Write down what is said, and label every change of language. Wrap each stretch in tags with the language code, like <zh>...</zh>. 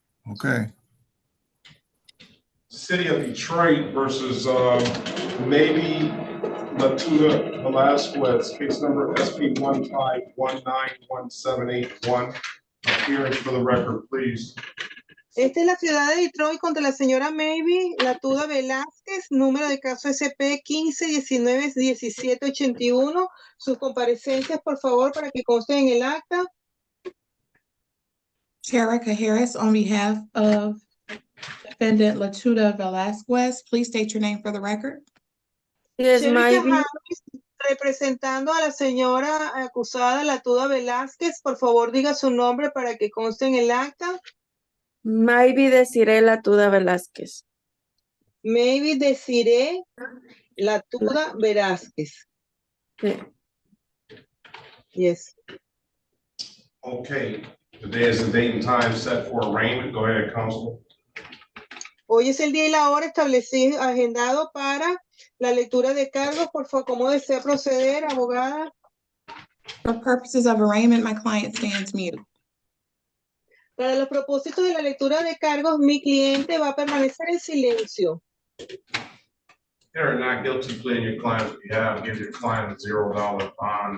<en>Okay. City of Detroit versus maybe Latuda Velasquez, case number SP 151917881. hearings for the record, please.</en> <es>Esta es la ciudad de Detroit contra la señora Maybe Latuda Velázquez, número de caso SP 15-19-17-81. Sus comparecencias, por favor, para que consten en el acta.</es> <en>Terica Harris, on behalf of defendant Latuda Velasquez, please state your name for the record. Yes, Terica maybe.</en> <es>Harris, representando a la señora acusada Latuda Velázquez, por favor, diga su nombre para que conste en el acta. Maybe Desiree Latuda Velázquez. Maybe Desiree Latuda Velázquez. Sí.</es> <en>Yes. Okay, today is the date and time set for arraignment. Go ahead, counsel.</en> <es>Hoy es el día y la hora establecido, agendado para la lectura de cargos. Por favor, ¿cómo desea proceder, abogada?</es> <en>For purposes of arraignment, my client stands mute.</en> <es>Para los propósitos de la lectura de cargos, mi cliente va a permanecer en silencio.</es> <en>You're not guilty plea in your client's behalf. Give your client a $0 bond.</en>